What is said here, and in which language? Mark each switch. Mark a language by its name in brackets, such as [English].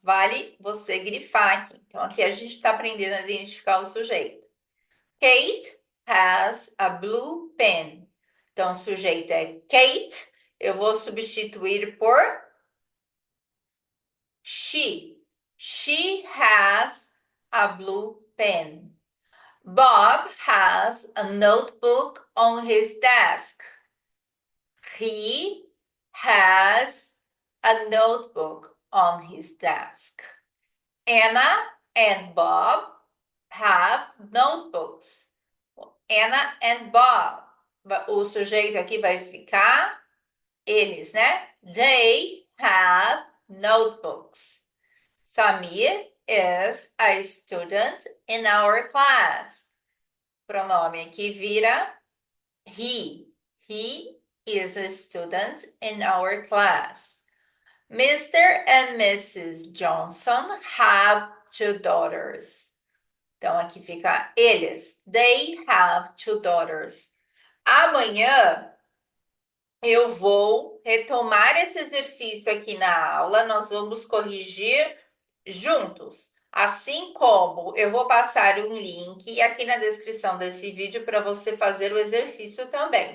[Portuguese] Vale você grifar aqui. Então, aqui a gente está aprendendo a identificar o sujeito. [English] Kate has a blue pen. [Portuguese] Então, o sujeito é Kate. Eu vou substituir por she. [English] She has a blue pen. Bob has a notebook on his desk. He has a notebook on his desk. Anna and Bob have notebooks. Anna and Bob. [Portuguese] O sujeito aqui vai ficar eles, né? [English] They have notebooks. Samir is a student in our class. [Portuguese] Pronome aqui vira he. [English] He is a student in our class. Mr. and Mrs. Johnson have 2 daughters. [Portuguese] Então, aqui fica eles. [English] They have 2 daughters. [Portuguese] Amanhã eu vou retomar esse exercício aqui na aula. Nós vamos corrigir juntos. Assim como eu vou passar um link aqui na descrição desse vídeo para você fazer o exercício também.